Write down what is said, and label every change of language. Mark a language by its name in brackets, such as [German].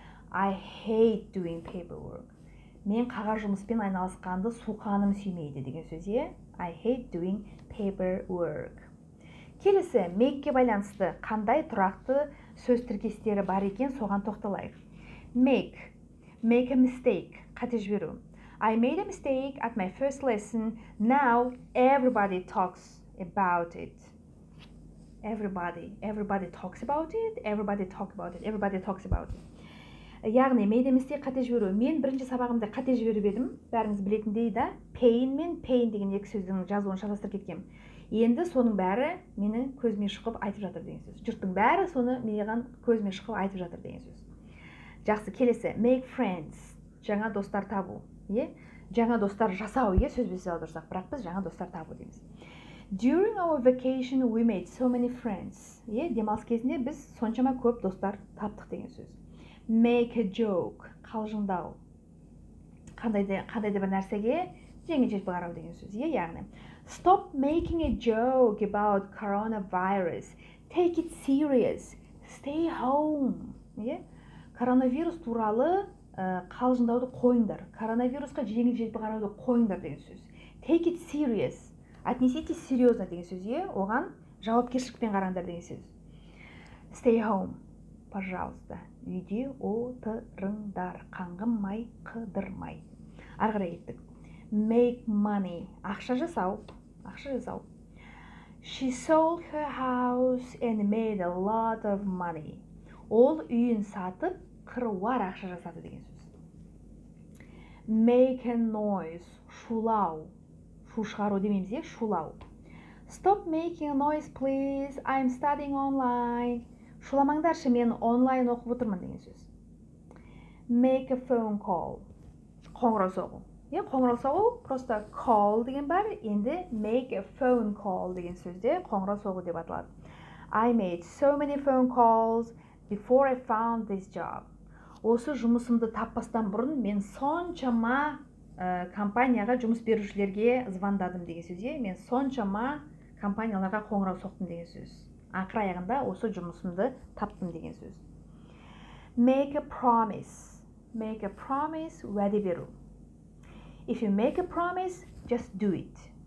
[English] I hate doing paperwork. [Kazakh] Мен қағаз жұмыспен айналысқанды суқаным сүймейді деген сөз. [English] I hate doing paperwork. [Kazakh] Келесі, make-ке байланысты қандай тұрақты сөз тіркестері бар екен, соған тоқталайық. [English] Make a mistake, [Kazakh] қате жіберу. [English] I made a mistake at my first lesson. Now everybody talks about it. Everybody talks about it. Everybody talks about it. [Kazakh] Яғни, [English] made a mistake [Kazakh] қате жіберу. Мен бірінші сабағымда қате жіберіп едім. Бәріңіз білетіндей да, pain мен pain деген екі сөздің жазуын шатастырып кеткем. Енді соның бәрі мені көзіме шықып айтып жатыр деген сөз. Жұрттың бәрі соны маған көзіме шықып айтып жатыр деген сөз. Жақсы, келесі. [English] Make friends. [Kazakh] Жаңа достар табу. Жаңа достар жасау, сөзбен сөз аударсақ, бірақ біз жаңа достар табу дейміз. [English] During our vacation we made so many friends. [Kazakh] Демалыс кезінде біз соншама көп достар таптық деген сөз. [English] Make a joke. Қалжыңдау. [Kazakh] Қандай да бір нәрсеге жеңіл-желпі қарау деген сөз. [English] Яғни stop making a joke about coronavirus. Take it serious. Stay home. [Kazakh] Коронавирус туралы қалжыңдауды қойыңдар. Коронавирусқа жеңіл-желпі қарауды қойыңдар деген сөз. [English] Take it serious. [Russian] Отнеситесь серьезно [Kazakh] деген сөз. Оған жауапкершілікпен қараңдар деген сөз. [English] Stay home. [Kazakh] Пожалуйста. Үйде отырыңдар. Қаңғымай, қыдырмай. Ары қарай кеттік. [English] Make money. [Kazakh] Ақша жасау. [English] She sold her house and made a lot of money. [Kazakh] Ол үйін сатып, қыруар ақша жасады деген сөз. [English] Make a noise. Шулау. [Kazakh] Шу шығару демейміз, шулау. [English] Stop making a noise, please. I'm studying online. [Kazakh] Шуламаңдаршы, мен онлайн оқып отырмын деген сөз. [English] Make a phone call. [Kazakh] Қоңырау соғу. Қоңырау соғу, просто call деген бар, енді [English] make a phone call [Kazakh] деген сөзде қоңырау соғу деп аталады. [English] I made so many phone calls before I found this job. [Kazakh] Осы жұмысымды таппастан бұрын мен соншама компанияға жұмыс берушілерге звондадым деген сөз. Мен соншама компанияларға қоңырау соқтым деген сөз. Ақыр аяғында осы жұмысымды таптым деген сөз. [English] Make a promise. Make a promise, [Kazakh] уәде беру. [English] If you make a promise, just do it.